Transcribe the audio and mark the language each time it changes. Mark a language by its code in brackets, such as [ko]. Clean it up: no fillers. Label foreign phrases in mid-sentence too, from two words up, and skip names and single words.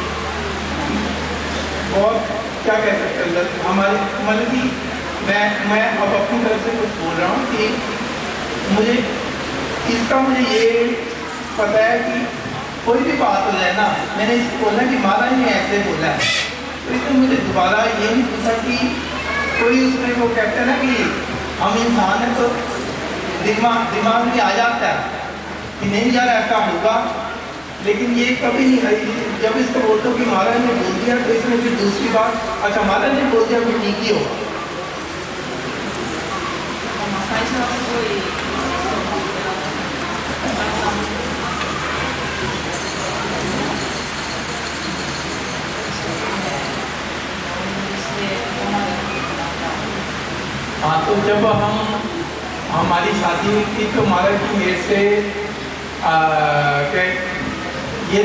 [hi] बहुत क्या कह सकते हैं हमारे मतलब कि मैं अब अपनी तरफ से कुछ बोल रहा हूँ कि मुझे ये पता है कि कोई भी बात हो जाए ना, मैंने इसको बोला कि महाराज ने ऐसे बोला है, तो इसने मुझे दोबारा ये नहीं पूछा कि कोई उसमें वो कहते हैं ना कि हम इंसान हैं तो दिमाग में आ जाता है कि नहीं यार ऐसा होगा, लेकिन ये कभी नहीं आई। जब इसको बोलते हो कि महाराज ने बोल दिया तो इसमें फिर दूसरी बात, अच्छा महाराज ने बोल दिया फिर ठीक ही होगा। [ja] 最初はすごい [hi] हाँ, तो जब हमारी शादी हुई थी तो महाराज जी मेरे से ये